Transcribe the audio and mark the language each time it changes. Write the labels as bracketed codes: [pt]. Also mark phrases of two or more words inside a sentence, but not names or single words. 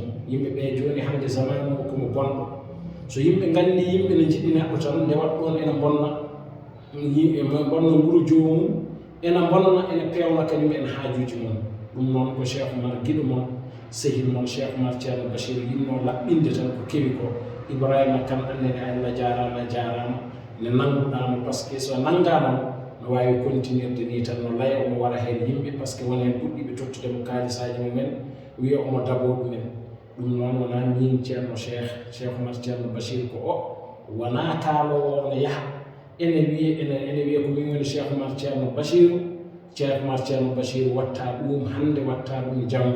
[ff] yimɓe ɓe joni hande zamanu o komo bonɗo. so yimɓe nganndi yimɓe ne jiɗi neɗɗo tan nde wat ɗon ene bonna bonna nguru joomum, ene bonna ene pewna kañum en haajuji mum. ɗum noon ko Cheikh Oumar giɗo mon sehil mon Cheikh Oumar Ceerno Bachir yinno laɓɓinde tan ko kewi ko. Ibrahima Kane annene Allah jarama jarama ne nannguɗamo [fr] par ce que [ff] so nanngama no wawi continuirde ni tan no laya omo wara heen yimɓe [fr] par ce que [ff] won heen puɗɗiɓe tottudemo kaalisaji mumen wiya omo dabo ɗumen. ɗum noon wona min Ceerno Cheikh Oumar Ceerno Bachir ko o wona kaalowo no yaha ene wiya ko min woni Cheikh Oumar Ceerno Bachir. Cheikh Oumar Ceerno Bachir watta ɗum hande watta ɗum janngo.